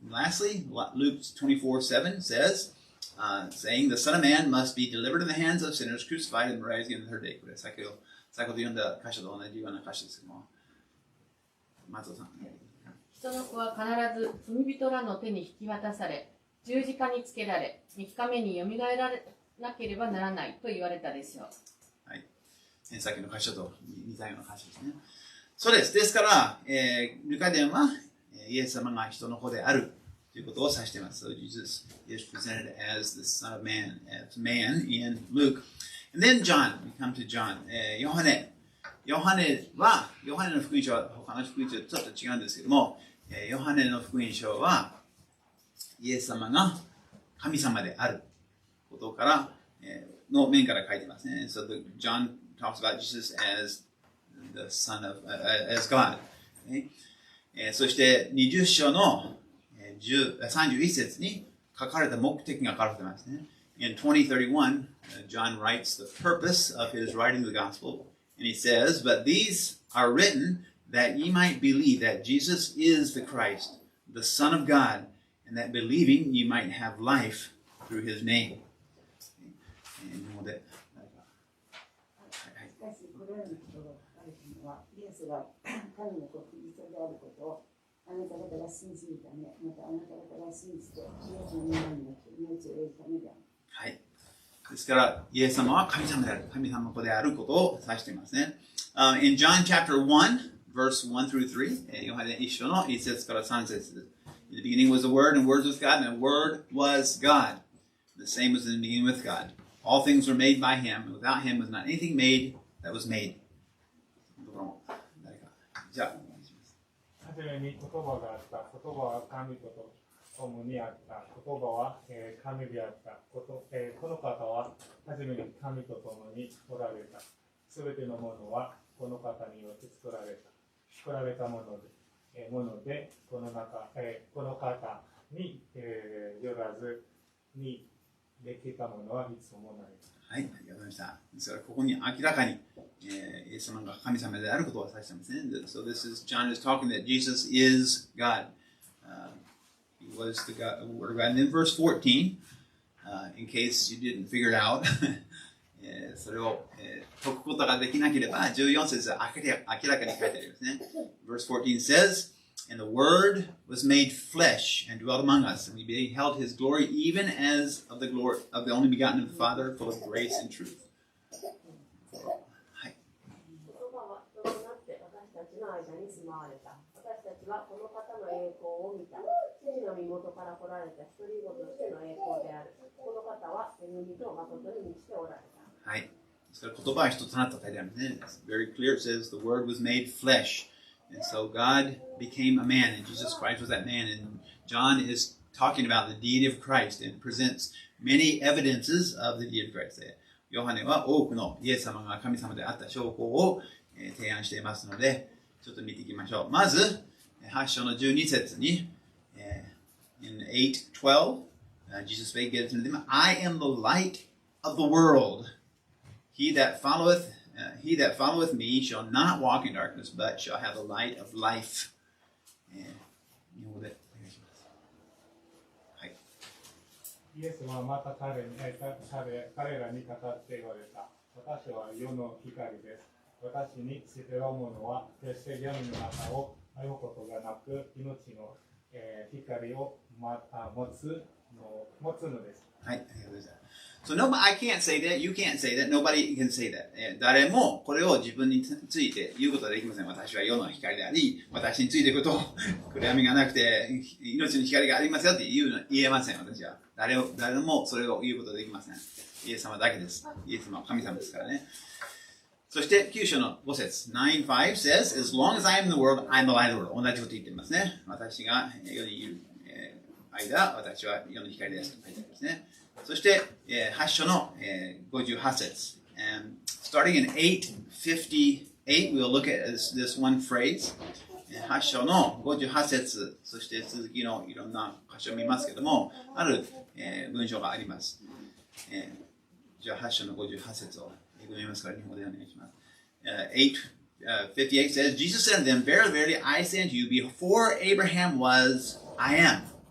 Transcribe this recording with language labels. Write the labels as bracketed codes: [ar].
[en] Lastly, Luke 24:7 says, saying, The Son of Man must be delivered in the hands of sinners, crucified, and raised again the third day. [ja] これ先ほど読んだ箇所と同じような箇所ですけども。松尾さん。人の子は必ず罪人らの手に引き渡され、十字架につけられ、3日目によみがえられなければならないと言われたでしょう。はい。さっきの箇所と似たような箇所ですね。そうです。ですから、ルカ伝はイエス様が人の子であるということを指しています。 [en] So Jesus is presented as the Son of Man, as man in Luke. And then John, we come to John. [ja] ヨハネの福音書は他の福音書とちょっと違うんですけども、ヨハネの福音書はイエス様が神様であることから、の面から書いてますね。 [en] So John talks about Jesus as the Son of, as God. [ja] そして20章の31節に書かれた目的が書かれてますね。 [en] In 2031, John writes the purpose of his writing the gospel, and he says, But these are written that ye might believe that Jesus is the Christ, the Son of God, and that believing ye might have life through his name. [ja] 日本でしかし、これらのことが書かれたのは、イエスが神の子キリストであることをあなた方が信じるため、またあなた方が信じて、イエスの皆によって命を得るためである。はい。ですから、イエス様は神様である、神様の子であることを指していますね。 [en] In John chapter 1, verse 1 through 3, [ja] ヨハネ1章の1節から3節。 [en] In the beginning was the Word, and the Word was God, and the Word was God. The same was in the beginning with God. All things were made by Him, and without Him was not anything made that was made. [ja] じゃあ、お願いします。はじめに言葉があった。言葉は神と共にあった。言葉は神であった。この方ははじめに神と共におられた。すべてのものはこの方によって作られたもので、この方に、よらずにできたものはいつもない。はい、ありがとうございました。ですから、ここに明らかに、イエス様が神様であることを指していますね。 [en] So this is, John is talking that Jesus is God. He was the God, Word of God. And then verse 14, in case you didn't figure it out, [ja] それを解くことができなければ、14節で明らかに書いてありますね。 [en] Verse 14 says, And the Word was made flesh and dwelt among us, and we beheld His glory, even as of the glory of the only begotten of the Father, full of grace and truth. [ja] はい。言葉は人となって私たちの間に住まわれた。私たちはこの方の栄光を見た。父の身元から来られた一人子としての栄光である。この方は恵みと誠に満ちておられた。はい。ですから言葉は人となったと書いてあるんですね。 [en] It's very clear. It says the Word was made flesh. And so God became a man, and Jesus Christ was that man. And John is talking about the deity of Christ and presents many evidences of the deity of Christ. [ja] ヨハネは多くのイエス様が神様であった証拠を提案していますので、ちょっと見ていきましょう。まず、8章の12節に、 [en] in 8:12, Jesus spake again to them, I am the light of the world. He that followeth me shall not walk in darkness, but shall have the light of life. [ja] 日本語でお願いします。はい。イエスはまた彼らに語って言われた。私は世の光です。私に知っている者は決して闇の中を歩むことがなく、命の光を持つのです。はい、ありがとうございます。 [en] So I can't say that, you can't say that, nobody can say that. [ja] 誰もこれを自分について言うことはできません。私は世の光であり、私についていくと暗闇がなくて命の光がありますよって言えません。私は誰もそれを言うことはできません。イエス様だけです。イエス様は神様ですからね。そして9章の5節 [en] 9:5 says, As long as I am in the world, I am the light of the world. [ja] 同じこと言っていますね。私が世にいる間、私は世の光ですと書いてありますね。そして、8章の58節 [en] starting in 8:58, we'll look at this one phrase. [ja] 8章の58節、そして続きのいろんな箇所を見ますけども、ある文章があります。じゃあ8章の58節を読みますから、日本語でお願いします。 [en] 8:58 says, Jesus said to them, Verily, verily, I say unto you, before Abraham was, I am.